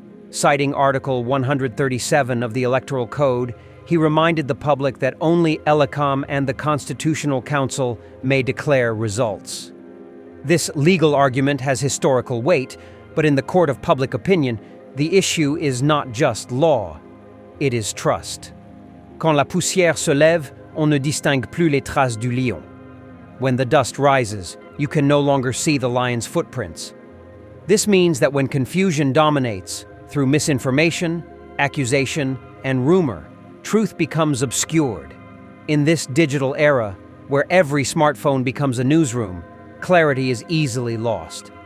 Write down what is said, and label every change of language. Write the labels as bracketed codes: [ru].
[en] Citing Article 137 of the Electoral Code, he reminded the public that only ELECAM and the Constitutional Council may declare results. This legal argument has historical weight, but in the court of public opinion, the issue is not just law, it is trust. [fr] Quand la poussière se lève, on ne distingue plus les traces du lion. [en] When the dust rises, you can no longer see the lion's footprints. This means that when confusion dominates, through misinformation, accusation, and rumor, truth becomes obscured. In this digital era, where every smartphone becomes a newsroom, clarity is easily lost.